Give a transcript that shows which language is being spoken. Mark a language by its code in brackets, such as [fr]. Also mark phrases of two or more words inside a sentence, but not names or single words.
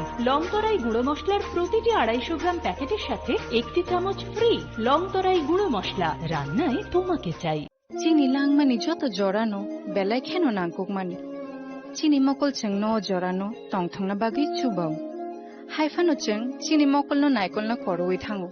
[bn] লংতরাই গুঁড়ো মশলার প্রতিটি 250 গ্রাম প্যাকেটের সাথে 1টি চামচ ফ্রি। লংতরাই গুঁড়ো মশলা, রান্নায় তোমাকে চাই। [trp] Chini langmani joto jorano belai kheno nangkukmani. Chini mokol cheng no jorano tongthongna bagi chubao. Haifano cheng chini mokol no naikol na koroi thango.